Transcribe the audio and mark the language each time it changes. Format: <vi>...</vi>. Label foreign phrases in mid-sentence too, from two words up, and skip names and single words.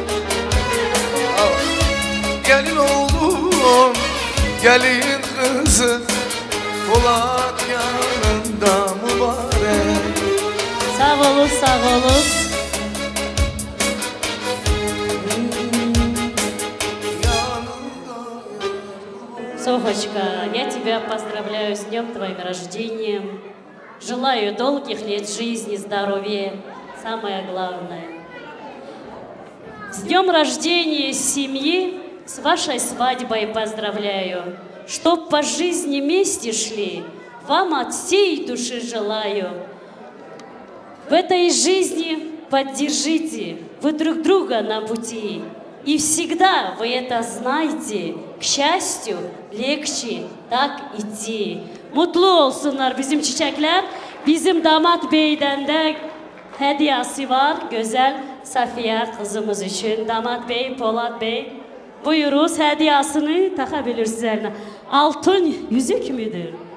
<tr>Gelin oldu, gelin kızı, Polat yanında mübarek. Sağ olun, sağ olun.</tr> <ru>Софочка, я тебя поздравляю с днем твоим рождением. Желаю долгих лет жизни, здоровья, самое главное. С днем рождения семьи, с вашей свадьбой поздравляю. Чтоб по жизни вместе шли, вам от всей души желаю. В этой жизни поддержите вы друг друга на пути. И всегда вы это знаете, к счастью, lегче так идти.</ru> <tr>Mutlu olsunlar bizim çiçekler. Bizim damat beyden de hediyesi var. Güzel Safiye kızımız için. Damat bey, Polat bey. Buyuruz hediyesini takabilirsiniz eline. Altın yüzük müdür?</tr>